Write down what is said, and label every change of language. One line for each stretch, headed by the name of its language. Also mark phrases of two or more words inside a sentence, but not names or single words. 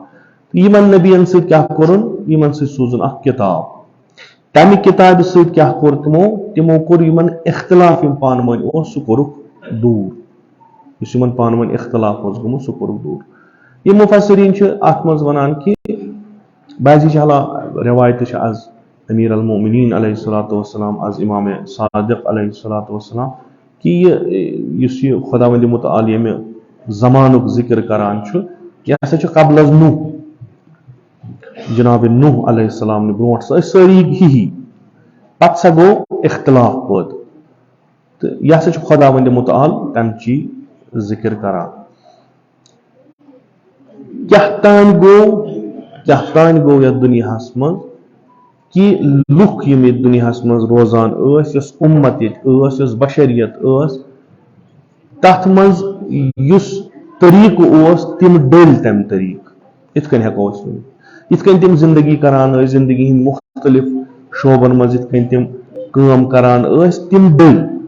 Kashmiri: یِمن نبیین سۭتۍ کیاہ کوٚرُن یِمن سۭتۍ سوٗزُن اکھ کِتاب تمہِ کِتابہِ سۭتۍ کیاہ کوٚر تِمو کوٚر یِمن اختلاف یِم پانہٕ ؤنۍ اوس سُہ کوٚرُکھ دوٗر یُس یِمن پانہٕ ؤنۍ اختلاف اوس گوٚمُت سُہ کوٚرُکھ دوٗر. یِم مُفسریٖن چھِ اتھ منٛز ونان کہ بعضی چھِ روایتہٕ چھِ از امیر المومنین
Arabic: علیہ الصلوۃ والسلام
Kashmiri: از امام صادق علیہ الصلوۃ والسلام کہ یُس یہِ خۄداوندِ مُتعال ییٚمہِ زمانک ذکر کران چھُ یہِ ہسا چھُ
Persian: قبل از
Kashmiri: نوح جناب نوح
Arabic: علیہ السلام
Kashmiri: نے برونٛٹھ سا ٲسۍ سٲری ہی پتہٕ سا گوٚو اختلاف پٲدٕ تہٕ یہِ ہسا چھُ خۄدا وند مُتعال تمچی ذکر کران کیٛاہ تانۍ گوٚو یتھ دُنیاہس منٛز کہ لُکھ یِم ییٚتہِ دُنیاہس منٛز روزان ٲسۍ یۄس اُمت ییٚتہِ ٲس یۄس بشریت ٲس تتھ منٛز یُس طریٖقہٕ اوس تِم ڈٔلۍ تمہِ طریٖقہٕ یِتھ کٔنۍ ہٮ۪کو أسۍ ؤنِتھ یِتھ کٔنۍ تِم زندگی کران ٲسۍ زندگی ہٕنٛدۍ مختلف شوبن منٛز یِتھ کٔنۍ تِم کٲم کران ٲسۍ تِم ڈٔلۍ